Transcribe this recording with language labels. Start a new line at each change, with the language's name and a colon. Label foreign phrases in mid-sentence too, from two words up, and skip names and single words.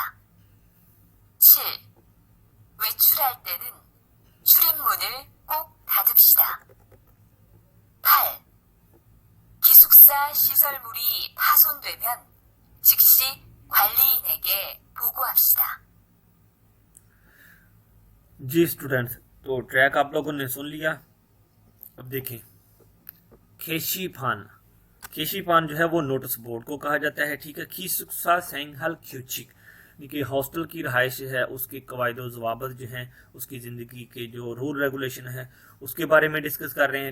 Korean: 7. 외출할 때는 출입문을 꼭 닫읍시다. 8. 기숙사 시설물이 파손되면 즉시 관리인에게 보고합시다.
Urdu: جی سٹوڈنٹس، تو ٹریک آپ لوگوں نے سن لیا. اب دیکھیں، کھیشیفان، کھیشیفان جو ہے وہ
English: notice board
Urdu: کو کہا جاتا ہے. ٹھیک ہے,
Korean: 기숙사 생활 규칙,
Urdu: یعنی کہ ہاسٹل کی رہائش ہے اس کے قواعد ضوابط جو ہیں، اس کی زندگی کے جو
English: rule regulation
Urdu: ہے اس کے بارے میں ڈسکس کر رہے ہیں.